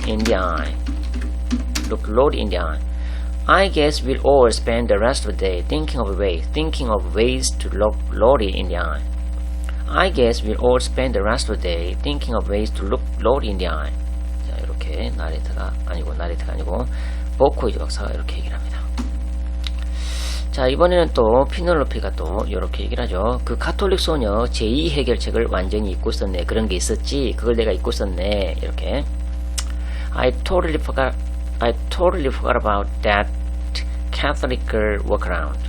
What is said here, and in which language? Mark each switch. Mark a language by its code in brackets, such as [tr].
[en] in the eye look Lori in the eye. I guess we'll all spend the rest of the day thinking of ways to look Lori in the eye. I guess we'll all spend the rest of the day thinking of ways to look Lori in the eye. [ko] 자, 이렇게 나레타가 아니고 보코이즈 박사가 이렇게 얘기를 합니다. 자, 이번에는 또 피넬로피가 또 이렇게 얘기를 하죠. 그 가톨릭 소녀 제2 해결책을 완전히 잊고 있었네. 그런 게 있었지. 그걸 내가 잊고 있었네. 이렇게 [en] I totally forgot about that Catholic girl workaround.